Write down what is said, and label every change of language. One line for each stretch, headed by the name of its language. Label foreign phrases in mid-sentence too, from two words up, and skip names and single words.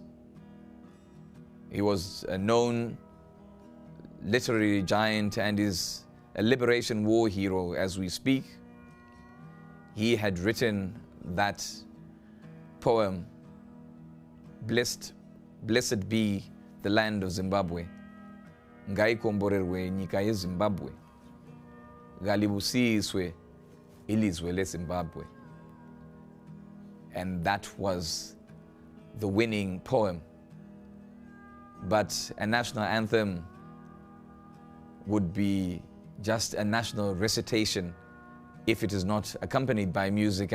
English: He was a known literary giant and is a liberation war hero as we speak. He had written that poem, Blessed be the land of Zimbabwe.
Shona: Ngaikomborerwe nyika yeZimbabwe.
North Ndebele: Galibusiswe ilizwe leZimbabwe.
English: And that was the winning poem. But a national anthem would be just a national recitation if it is not accompanied by music.